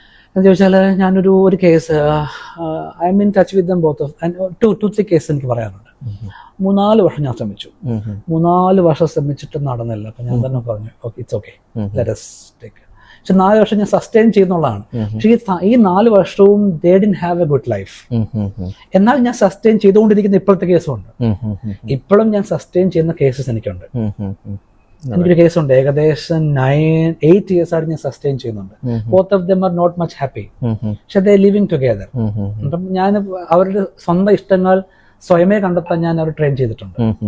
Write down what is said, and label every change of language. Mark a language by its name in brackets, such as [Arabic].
[Malayalam] എന്ന് ചോദിച്ചാല് ഞാനൊരു case, [English] I am in touch with them both of [Malayalam] 2-3 case എനിക്ക് പറയാനുണ്ട്. 3-4 വർഷം ഞാൻ ശ്രമിച്ചു. 3-4 വർഷം ശ്രമിച്ചിട്ട് നടന്നില്ല. അപ്പൊ ഞാൻ തന്നെ പറഞ്ഞു [English] It's okay, let us take. [Malayalam] പക്ഷെ 4 വർഷം ഞാൻ സസ്റ്റെയിൻ ചെയ്യുന്നുള്ളതാണ്. പക്ഷെ ഈ 4 വർഷവും [English] they didn't have a good life. [Malayalam] എന്നാൽ ഞാൻ സസ്റ്റെയിൻ ചെയ്തുകൊണ്ടിരിക്കുന്ന ഇപ്പോഴത്തെ കേസും ഉണ്ട്. ഇപ്പോഴും ഞാൻ സസ്റ്റെയിൻ ചെയ്യുന്ന കേസസ് എനിക്കുണ്ട്. എനിക്കൊരു കേസുണ്ട്, ഏകദേശം 8 years ആയിട്ട് ഞാൻ സസ്റ്റെയിൻ ചെയ്യുന്നുണ്ട്. [English] Both of them are not much happy, പക്ഷെ they living together. [Malayalam] അപ്പം ഞാൻ അവരുടെ സ്വന്തം ഇഷ്ടങ്ങൾ സ്വയമേ കണ്ടെത്താൻ ഞാൻ അവർ ട്രെയിൻ ചെയ്തിട്ടുണ്ട്.